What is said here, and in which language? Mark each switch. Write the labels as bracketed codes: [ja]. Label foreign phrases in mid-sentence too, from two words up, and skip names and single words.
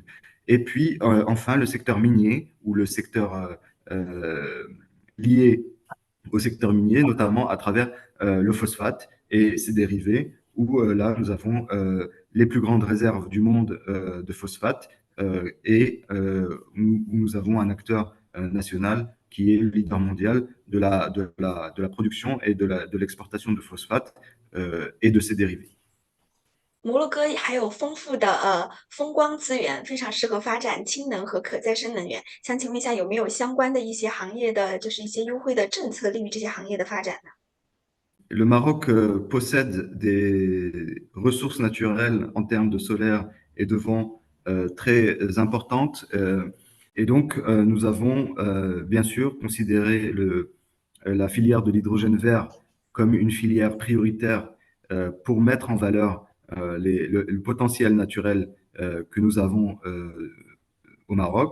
[fr] Et puis, enfin, le secteur minier, ou le secteur lié au secteur minier, notamment à travers le phosphate et ses dérivés, où là, nous avons les plus grandes réserves du monde de phosphate, et où nous avons un acteur national qui est le leader mondial de la production et de l'exportation de phosphate et de ses dérivés. [zh] 摩洛哥还有丰富的风光资源，非常适合发展氢能和可再生能源。想请问一下，有没有相关的一些行业的，就是一些优惠的政策，利于这些行业的发展呢？ [fr] Le Maroc possède des ressources naturelles en termes de solaire et de vent très importantes. Et donc, nous avons bien sûr considéré la filière de l'hydrogène vert comme une filière prioritaire pour mettre en valeur le potentiel naturel que nous avons au Maroc.